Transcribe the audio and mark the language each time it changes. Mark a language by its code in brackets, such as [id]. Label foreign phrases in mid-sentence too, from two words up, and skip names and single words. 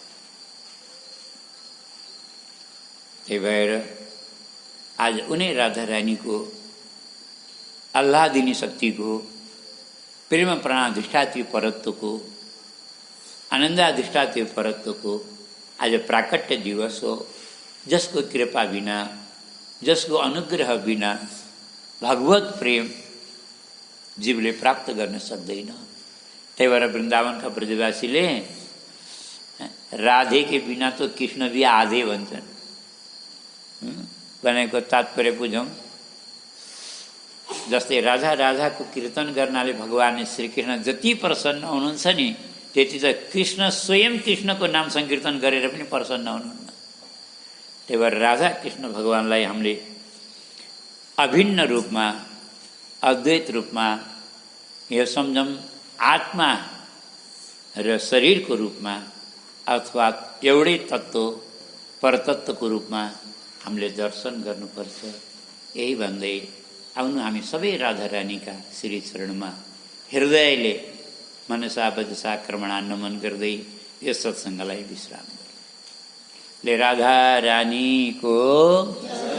[ne] त्यही भएर आज उनी राधा रानीको आह्लादिनी शक्तिको, प्रेम प्राणाधिष्ठात्य परत्वको, आनन्दाधिष्ठात्य परत्वको आज प्राकट्य दिवस हो। जसको कृपा बिना, जसको अनुग्रह बिना भगवत प्रेम जीवले प्राप्त गर्न सक्दैन। त्यही भएर वृन्दावनका ब्रजवासीले [hi] राधे के बिना तो कृष्ण भी आधे [ne] भन्छन्। भनेको तात्पर्य बुझौँ। जस्तै राधा राधाको कीर्तन गर्नाले भगवान श्रीकृष्ण जति प्रसन्न हुनुहुन्छ नि, त्यति त कृष्ण स्वयं कृष्णको नाम संकीर्तन गरेर पनि प्रसन्न हुनुहुन्न। त्यही भएर राधा कृष्ण भगवानलाई हामीले अभिन्न रूपमा, अद्वैत रूपमा यो सम्झौँ, आत्मा र शरीरको रूपमा अथवा एउटै तत्त्व परतत्त्वको रूपमा हामीले दर्शन गर्नुपर्छ। यही भन्दै आउनु हामी सबै राधा रानीका श्री चरणमा हृदयले [sa] मनसा वचसा कर्मणा [ne] नमन गर्दै यो सत्सङ्गलाई विश्राम गरौँ। ले राधा रानी को